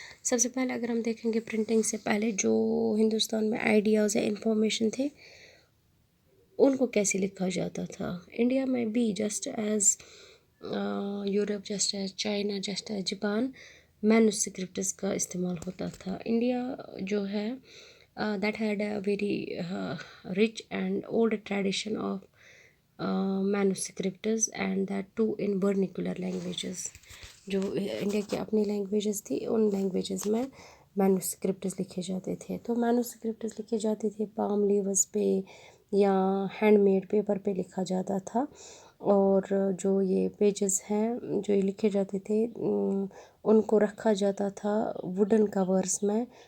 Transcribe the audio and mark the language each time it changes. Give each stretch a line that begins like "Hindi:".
Hindi: सबसे पहले अगर हम देखेंगे प्रिंटिंग से पहले जो हिंदुस्तान में आइडियाज़ या इंफॉर्मेशन थे उनको कैसे लिखा जाता था। इंडिया में भी just as Europe, just as China, just as Japan manuscripts का इस्तेमाल होता था। इंडिया जो है
English: that had a very rich and old tradition of manuscripts and that too in vernacular languages।
Hindi: जो इंडिया की अपनी लैंग्वेजेस थी उन लैंग्वेजेस में मैन्युस्क्रिप्ट्स लिखे जाते थे। तो मैन्युस्क्रिप्ट्स लिखे जाते थे पाम लीव्स पे या हैंडमेड पेपर पे लिखा जाता था। और जो ये पेजेस हैं जो ये लिखे जाते थे उनको रखा जाता था वुडन कवर्स में।